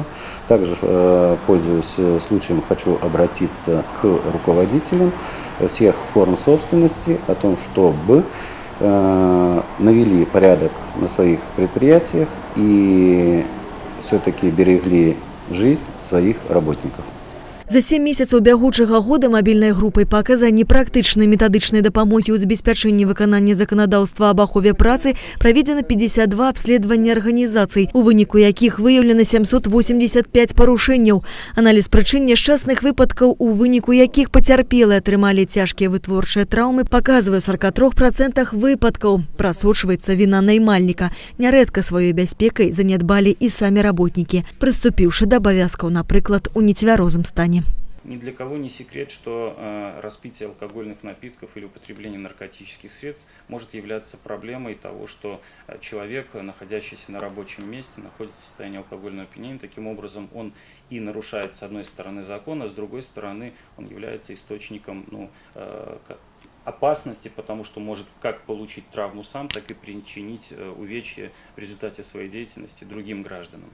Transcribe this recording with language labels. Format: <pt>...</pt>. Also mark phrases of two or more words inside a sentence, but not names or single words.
<ru>Также, пользуясь случаем, хочу обратиться к руководителям всех форм собственности о том, чтобы навели порядок на своих предприятиях и все-таки берегли жизнь своих работников.</ru> <be>За 7 месяцаў бягучага года мабільнай групай па аказанні практычнай метадычнай дапамогі ў забеспячэнні выканання заканадаўства аб ахове працы праведзена 52 абследавання арганізацый, у выніку якіх выяўлена 785 парушэнняў. Аналіз прычын няшчасных выпадкаў, у выніку якіх пацярпелыя атрымалі цяжкія вытворчыя траўмы, паказвае 43% выпадкаў. Прасочваецца віна наймальніка. Нярэдка сваёй бяспекай занядбалі і самі работнікі, прыступіўшы да абавязкаў, напрыклад, у нецвярозым стане.</be> <ru>Ни для кого не секрет, что распитие алкогольных напитков или употребление наркотических средств может являться проблемой того, что человек, находящийся на рабочем месте, находится в состоянии алкогольного опьянения. Таким образом, он и нарушает, с одной стороны, закон, а с другой стороны, он является источником опасности, потому что может как получить травму сам, так и причинить увечья в результате своей деятельности другим гражданам.</ru>